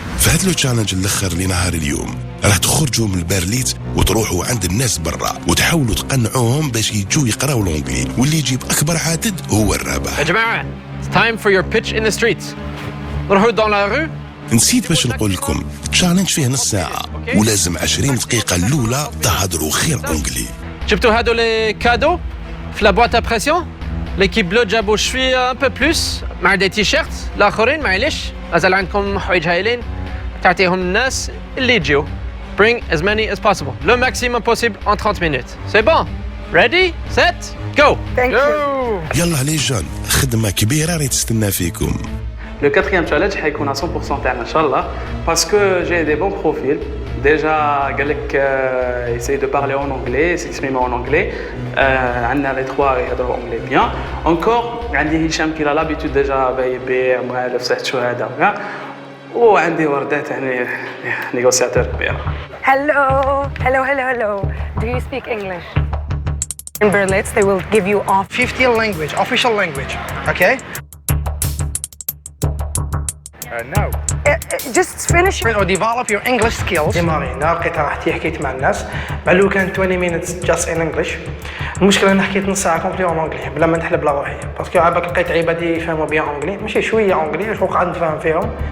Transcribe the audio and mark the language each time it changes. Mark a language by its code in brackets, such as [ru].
[ar] هاد لو تشالنج الاخر لنهار اليوم راح تخرجوا من البرليت وتروحوا عند الناس برا وتحاولوا تقنعوهم باش يجوا يقراوا الانجلي، واللي يجيب اكبر عدد هو الرابح. يا جماعه [en] it's time for your pitch in the streets. [ar] نروحوا دون لا رو. نسيت باش نقول لكم التشالنج فيه نص ساعه ولازم 20 دقيقه الاولى تهضروا خير انجلي. جبتوا هادو لي كادو في لا بواط بريسيون. ليكيب بلو جابوا شويه ان بو بلوس مع دي تي شيرت. الاخرين معليش مازال عندكم حوايج هايلين تعطيهم الناس اللي يجيو. [en] Bring as many as possible. [fr] Le maximum possible en 30 minutes. C'est bon? Ready? Set? Go! [en] Thank you. [ar] يلا لي جون خدمه كبيره راهي تستنى فيكم. [fr] Le quatrième challenge حيكون à 100% [ar] تاعنا ان شاء الله [fr] parce que j'ai des bons profils. Déjà [ar] قال لك [fr] essayer de parler en anglais, s'exprimer en anglais. [ar] عندنا [fr] les trois [ar] يهضروا [fr] anglais bien. Encore [ar] عندي هشام [fr] qui a l'habitude déjà [ar] يبيع موالف صحت شو هذا. وعندي وردات يعني نيغوسياتور كبير. [en] Hello. Do you speak English? In Berlitz, they will give you off 50 language, official language, okay? No. Just finish. Or develop your English skills. [ar] ديمارينا لقيتها راحتي حكيت مع الناس مع لو كان 20 minutes [en] just in English. [ar] المشكله انا حكيت نص ساعه كومبلي اون انجلي بلا ما نحلب لا روحي باسكو عابك لقيت عباد يفهموا بيان انجلي ماشي شويه انجلي شغل قاعد نفهم فيهم.